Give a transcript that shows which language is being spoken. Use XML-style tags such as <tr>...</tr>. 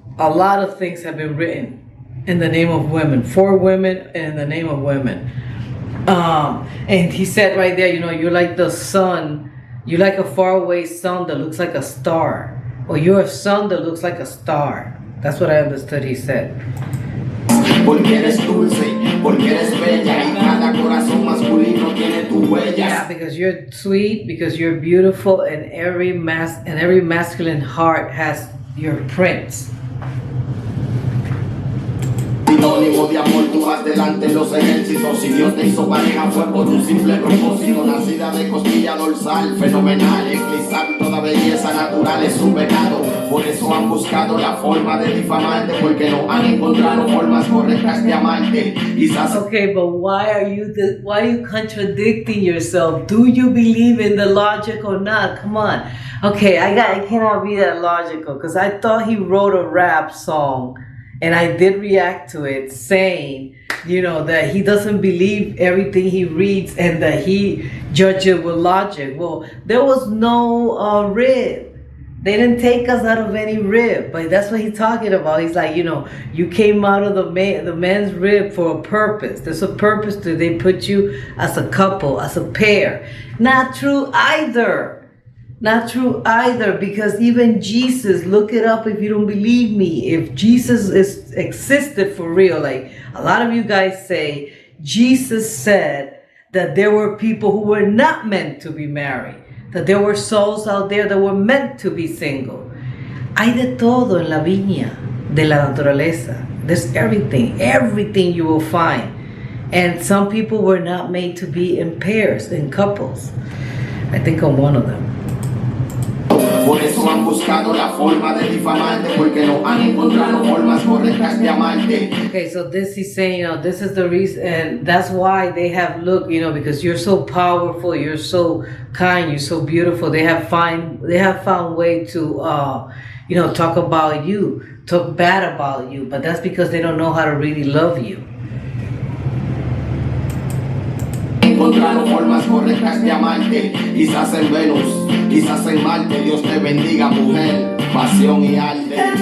<en>A lot of things have been written in the name of women, for women, and in the name of women. And he said right there, you're like the sun. You're like a faraway sun that looks like a star. Or you're a sun that looks like a star. That's what I understood he said.</en> <es>Porque eres dulce, porque eres bella, y cada corazón masculino tiene tu huella.</es> <en>Yeah, because you're sweet, because you're beautiful, and every masculine heart has your prints.</en> <es>Sinónimo de amor, tú vas delante en los ejércitos. Si Dios te hizo pareja fue por un simple propósito. Nacida de costilla dorsal, fenomenal, eclipsar toda belleza natural es un pecado. Por eso han buscado la forma de difamarte, porque no han encontrado formas correctas de amarte. Quizás.</es> <en>Okay, but why are you contradicting yourself? Do you believe in the logic or not? Come on. Okay, I cannot be that logical, because I thought he wrote a rap song. And I did react to it, saying, that he doesn't believe everything he reads and that he judges with logic. Well, there was no rib. They didn't take us out of any rib, but that's what he's talking about. He's like, you came out of the man's rib for a purpose. There's a purpose that they put you as a couple, as a pair. Not true either. Not true either, because even Jesus, look it up if you don't believe me. If Jesus existed for real, like a lot of you guys say, Jesus said that there were people who were not meant to be married, that there were souls out there that were meant to be single.</en> <es>Hay de todo en la viña de la naturaleza.</es> <en>There's everything you will find. And some people were not made to be in pairs, in couples. I think I'm one of them.</en> <es>Por eso han buscado la forma de difamarte, porque no han encontrado formas correctas de amarte.</es> <en>Okay, so this he's saying, this is the reason, and that's why they have looked, because you're so powerful, you're so kind, you're so beautiful. They have found way to, talk about you, talk bad about you, but that's because they don't know how to really love you.</en> <es>Encontraron formas correctas de amarte, quizás en Venus, quizás en Marte. Dios te bendiga, mujer, pasión y arte.</es>